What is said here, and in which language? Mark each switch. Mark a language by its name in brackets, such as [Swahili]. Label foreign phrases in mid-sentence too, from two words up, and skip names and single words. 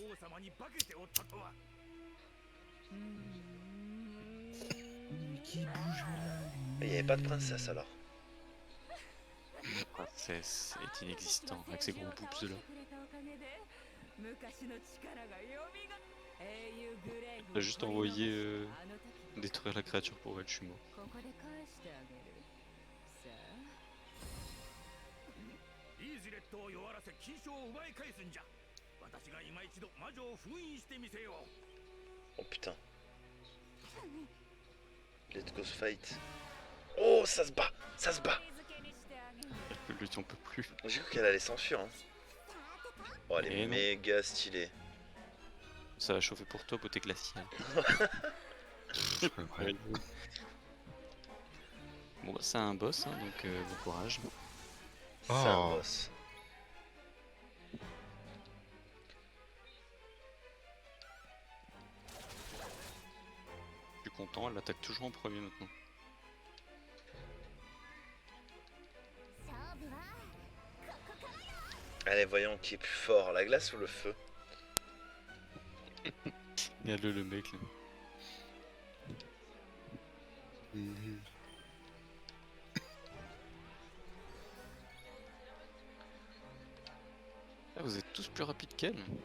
[French] Qui bouge là? Il n'y avait pas de princesse alors. La princesse est inexistant avec ses gros boobs là. T'as juste envoyé détruire la créature pour elle, je suis mort. [Japanese] イージレットを弱らせ金賞を奪い返すんじゃ。私が今一度魔女を封印してみせよう。 [French] Oh putain. [English] Let's go fight. [French] Oh, ça se bat. Ça se bat. Lui, on peut plus. J'ai cru qu'elle allait s'enfuir. Hein. Oh, elle est Et non. méga stylée. Ça va chauffer pour toi, beauté glaciale. Ouais. Bon bah c'est un boss, hein, donc bon courage. C'est un Oh. boss. Je suis content, elle l'attaque toujours en premier maintenant. [Japanese] 勝負はここからよ。 [French] Allez, voyons qui est plus fort, la glace ou le feu. Regarde-le le mec là. Mhm. Ah, vous êtes tous plus rapides qu'elle.